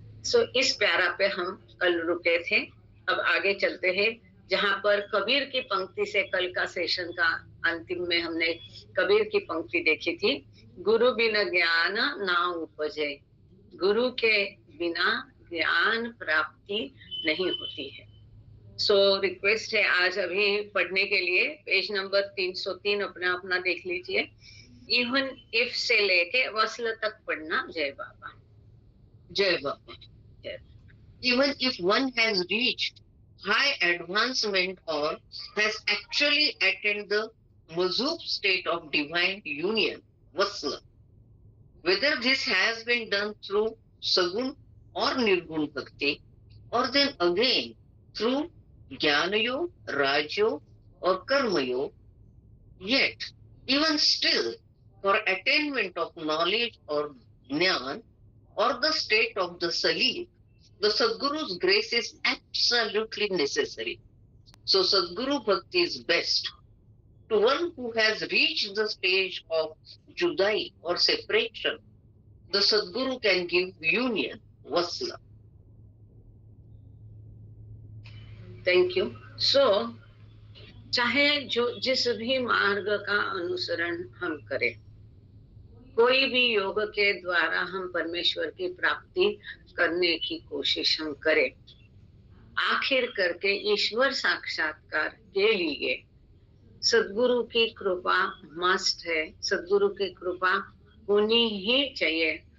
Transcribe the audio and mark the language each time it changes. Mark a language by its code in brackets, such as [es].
[hi] सो इस प्यारा पे हम कल रुके थे। अब आगे चलते हैं, जहां पर कबीर की पंक्ति से कल का सेशन का अंतिम में हमने कबीर की पंक्ति देखी थी, गुरु बिना ज्ञान ना उपजे, गुरु के बिना ज्ञान प्राप्ति नहीं होती है। सो रिक्वेस्ट है आज अभी पढ़ने के लिए, पेज नंबर 303 अपना अपना देख लीजिए। [en] even if [hi] से लेके वसल तक पढ़ना। जय बाबा। Jai Baba. [en] Even if one has reached high advancement or has actually attained the mazhub state of divine union, Vasla, whether this has been done through Sagun or Nirgun Bhakti, or then again through Jnana Yoga, Raj Yoga or Karma Yoga, yet even still for attainment of knowledge or Jnana or the state of the Salib, the Sadguru's grace is absolutely necessary. So Sadguru Bhakti is best. To one who has reached the stage of Judai or separation, the Sadguru can give union, Vasla. Thank you. [hi] सो चाहे जो जिस भी मार्ग का अनुसरण हम करें, कोई भी योग के द्वारा हम परमेश्वर की प्राप्ति करने की कोशिश हम करें, आखिर करके ईश्वर साक्षात्कार के लिए सद्गुरु की कृपा मस्ट है, सद्गुरु की कृपा होनी ही चाहिए।